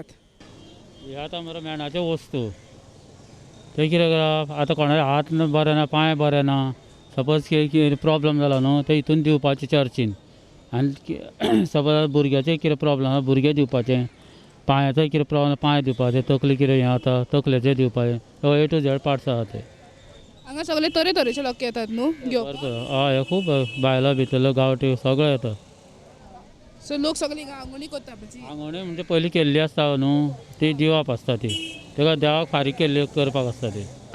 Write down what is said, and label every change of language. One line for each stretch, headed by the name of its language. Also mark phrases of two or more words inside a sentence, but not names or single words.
Konkani: हे आतां मरे मेणाच्यो वस्तू ते कितें करप आतां कोणाचे हात बरे ना, पांय बरे ना, सपोज कितें प्रॉब्लम जालो न्हू ते हितून दिवपाचे चर्चीन. आनी सपोज भुरग्याचे कितें प्रॉब्लम आसा भुरगे दिवपाचे, पांयाचो कितें प्रॉब्लम पांय दिवपाचे, तकली कितें हें जाता तकलेचे दिवपाचे.
English: A to Z
Konkani: पार्ट्स आसा ते. हांगा सगळे तरेतरेचे लोक येतात न्हू घेवपाक? हय खूब भायलो भितरलो गांवठी सगळे येता. सो लोक सगळे हिंगा आंगवणी करता आपणाची? आंगवणी म्हणजे पयलीं केल्ली आसता न्हू ती दिवप आसता ती, तेका देवाक फारीक केल्ली करपाक आसता ती.